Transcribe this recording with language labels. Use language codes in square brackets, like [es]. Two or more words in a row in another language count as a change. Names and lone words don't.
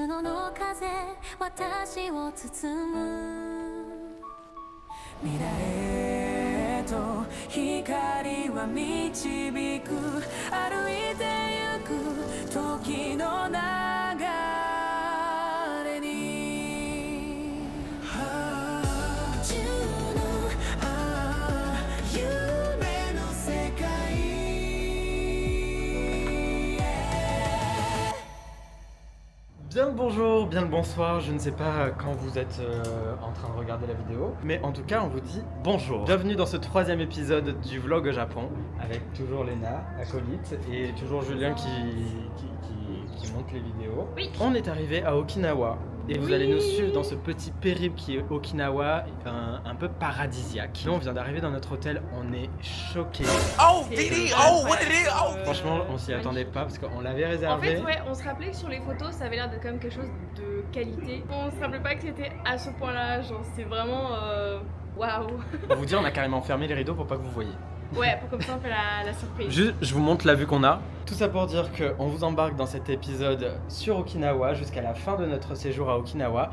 [ja] ノの風私を包む未来へと光は導く歩いてゆく時の流れにジュノ夢の世界 [fr] Bien le bonjour, bien le bonsoir, je ne sais pas quand vous êtes en train de regarder la vidéo, mais en tout cas on vous dit bonjour. Bienvenue dans ce troisième épisode du vlog au Japon, avec toujours Léna, acolyte, et toujours Julien qui monte les vidéos. Oui. On est arrivé à Okinawa, et vous allez nous suivre dans ce petit périple qui est Okinawa, un peu paradisiaque. Nous on vient d'arriver dans notre hôtel, on est choqués. Oh, Didi! [en] Oh, what it is? [fr] Oh! Franchement on s'y attendait pas parce qu'on l'avait En réservé. fait, ouais, on se rappelait que sur les photos, ça avait l'air d'être quand même quelque chose de qualité. On se rappelait pas que c'était à ce point-là, genre c'est vraiment waouh. Pour vous dire, on a carrément fermé les rideaux pour pas que vous voyiez. Ouais, pour comme ça on fait la surprise. Juste, je vous montre la vue qu'on a. Tout ça pour dire qu'on vous embarque dans cet épisode sur Okinawa jusqu'à la fin de notre séjour à Okinawa.